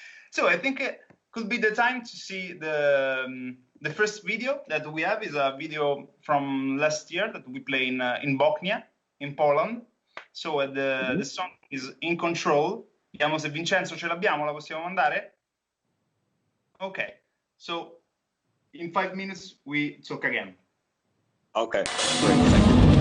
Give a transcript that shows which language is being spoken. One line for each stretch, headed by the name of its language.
English: So I think it could be the time to see the first video that we have is a video from last year that we play in Bochnia, in Poland. So the song is In Control.
Italian: Vediamo se Vincenzo ce l'abbiamo, la possiamo mandare?
English: Okay, so in 5 minutes we talk again. Okay, great, thank you.